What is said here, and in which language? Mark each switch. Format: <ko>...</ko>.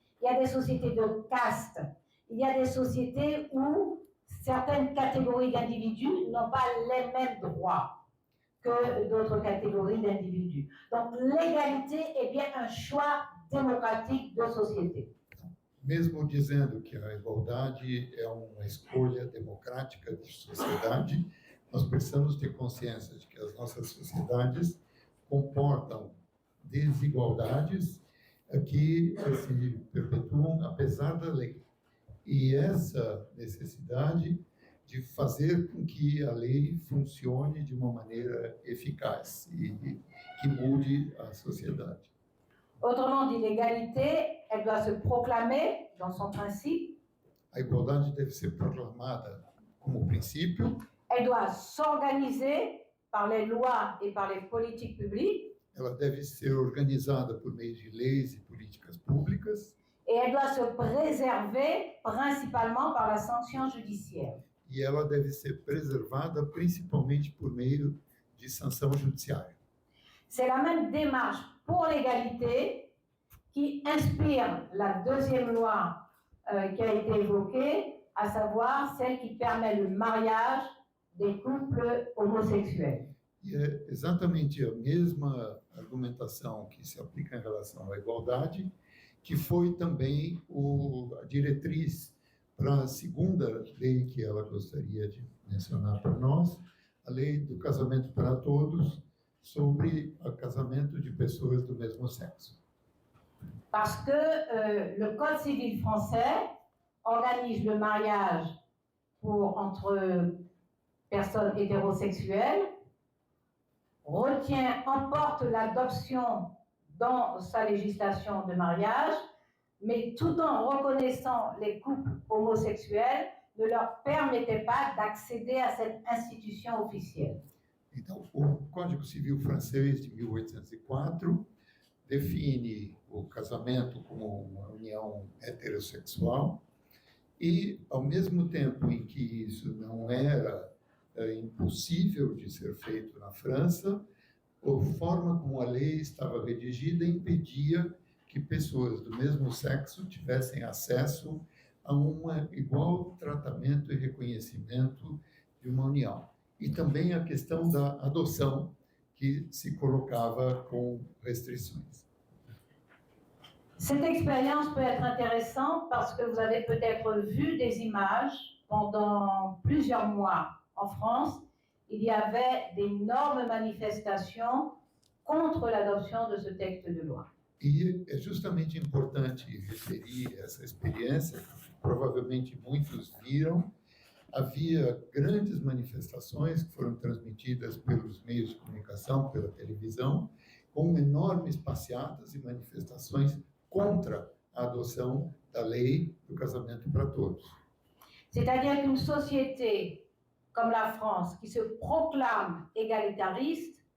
<fr>Il y a des sociétés de caste, il y a des sociétés où certaines catégories d'individus n'ont pas les mêmes droits que d'autres catégories d'individus. Donc l'égalité est bien un choix démocratique de société.</fr> <pt>Mesmo dizendo que a igualdade é uma escolha democrática de sociedade, nós precisamos ter consciência de que as nossas sociedades comportam desigualdades que se perpetuam apesar da lei. E essa necessidade de fazer com que a lei funcione de uma maneira eficaz e que mude a sociedade.</pt> <fr>Autrement dit, l'égalité, elle doit se proclamer dans son principe.</fr> <pt>A igualdade deve ser proclamada como princípio.</pt> <fr>Elle doit s'organiser par les lois et par les politiques publiques.</fr> <pt>Ela deve ser organizada por meio de leis e políticas públicas.</pt> <fr>Et elle doit se préserver principalement par la sanction judiciaire.</fr> <pt>E ela deve ser preservada principalmente por meio de sanção judiciária.</pt> <fr>C'est la même démarche pour l'égalité qui inspire la deuxième loi qui a été évoquée, à savoir celle qui permet le mariage des couples homosexuels.</fr> <pt>E é exatamente a mesma argumentação que se aplica em relação à igualdade, que foi também a diretriz para a segunda lei que ela gostaria de mencionar para nós, a lei do casamento para todos, sobre o casamento de pessoas do mesmo sexo.</pt> <fr>Parce que le Code civil français organise le mariage entre personnes hétérosexuelles, emporte l'adoption dans sa législation de mariage, mais tout en reconnaissant les couples homosexuels, ne leur permettait pas d'accéder à cette institution officielle.</fr> <pt>Então, o Código Civil francês de 1804 define o casamento como uma união heterossexual e, ao mesmo tempo em que isso não era impossível de ser feito na França, a forma como a lei estava redigida impedia que pessoas do mesmo sexo tivessem acesso a um igual tratamento e reconhecimento de uma união. E também a questão da adoção, que se colocava com restrições.</pt> <fr>Cette expérience peut être intéressante parce que vous avez peut-être vu des images pendant plusieurs mois en France. Il y avait d'énormes manifestations contre l'adoption de ce texte de loi.</fr> <pt>E é justamente importante referir essa experiência, que provavelmente muitos viram. Havia grandes manifestações que foram transmitidas pelos meios de comunicação, pela televisão, com enormes passeatas e manifestações contra a adoção da lei do casamento para todos.</pt> <fr>C'est-à-dire qu'une société comme la France, qui se proclame égalitariste,</fr>